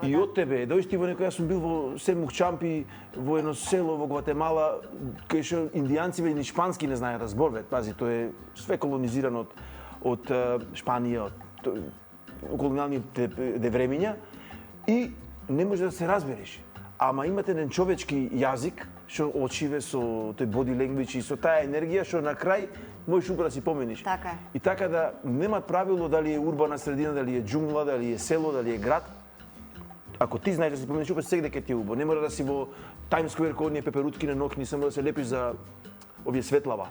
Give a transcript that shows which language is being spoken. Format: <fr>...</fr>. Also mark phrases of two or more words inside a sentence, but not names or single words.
<mk>И од тебе, дојшти во некој, јас сум бил во Семух Чампи, во едно село во Гватемала, кај што индијанци или шпански не знаеат да зборуваат. Пази, тоа е све колонизирано од Шпанија, од колонијалните времиња и не може да се разбереш. Ама имате еден човечки јазик што очиве со тој</mk> <en>body language</en> <mk>и со таа енергија што на крај можеш убаво да си помениш. Така е. И така да нема правило дали е урбана средина, дали е џунгла, дали е село, дали е град. Ако ти знаеш да си помениш убаво, сегде ќе ти е убаво. Не мора да си во Times Square кога оние пеперутки на ноќни само да се лепиш за овие светлава.</mk>